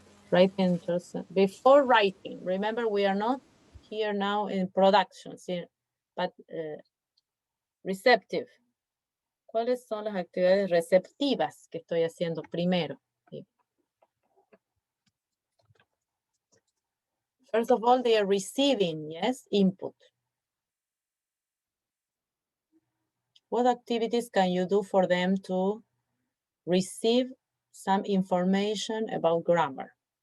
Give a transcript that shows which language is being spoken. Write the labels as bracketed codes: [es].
[en] Writing before writing. Remember, we are not here now in production, but receptive. [es] ¿Cuáles son las actividades receptivas que estoy haciendo primero? [en] First of all, they are receiving, yes, input. What activities can you do for them to receive some information about grammar?